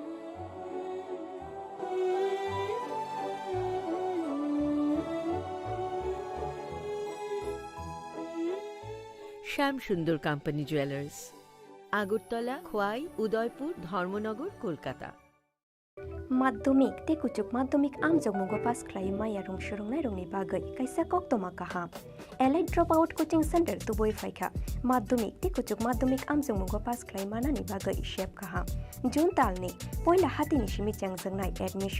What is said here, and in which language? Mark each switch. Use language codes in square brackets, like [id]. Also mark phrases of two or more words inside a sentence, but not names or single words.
[bn] শ্যাম সুন্দর কোম্পানি জুয়েলার্স, আগরতলা, খোয়াই, উদয়পুর, ধর্মনগর, কলকাতা। [trp] Maddumik te kuchuk maddumik amjok mugo pass khlai maya rong shurungnai rongni bagai kaisa koktoma kaham. Allied Dropout Coaching Center tuboi faikha. Maddumik te kuchuk maddumik amjok mugo pass khlai manani bagai shep kaham. June talni poila hatini shimi changjangnai admission.